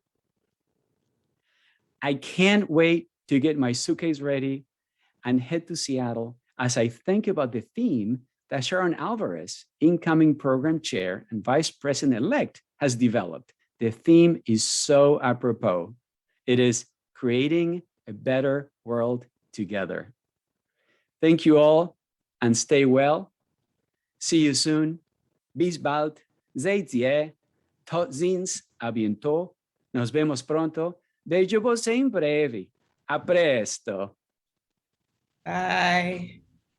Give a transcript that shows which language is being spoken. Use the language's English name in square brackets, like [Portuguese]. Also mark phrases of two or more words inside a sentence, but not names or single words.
[English] I can't wait to get my suitcase ready and head to Seattle as I think about the theme that Sharon Alvarez, incoming program chair and vice president-elect, has developed. The theme is so apropos. It is creating a better world together. Thank you all and stay well. See you soon. [German] Bis bald. Seid ihr. [Dutch] Tot ziens. [French] A bientôt. [Spanish] Nos vemos pronto. [Portuguese] Vejo vos em breve. [Italian] A presto. [English] Bye.